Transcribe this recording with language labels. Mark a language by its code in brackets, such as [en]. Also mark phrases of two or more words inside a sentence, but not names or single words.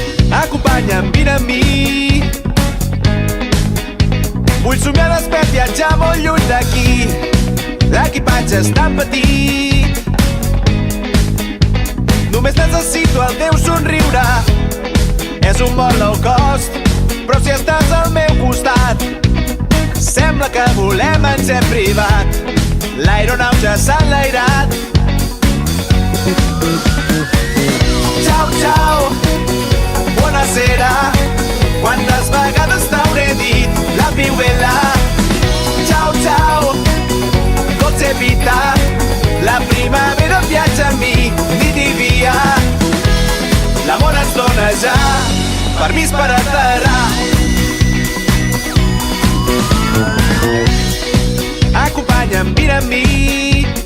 [ca] Acompanya'm, vine amb mi. Vull somiar despert, viatjar molt lluny d'aquí. L'equipatge és tan petit. Només necessito el teu somriure. És un vol [en] low cost, [ca] però si estàs al meu costat sembla que volem en jet privat. L'aeronau ja s'ha enlairat. [it] Ciao, ciao, buonasera. [ca] Quantes vegades t'hauré dit [it] la più bella. Ciao, ciao, dolce vita. [ca] La primavera viatja amb mi, nit i dia. L'amor ens dona ja permís per aterrar. Acompanya'm, vine amb mi.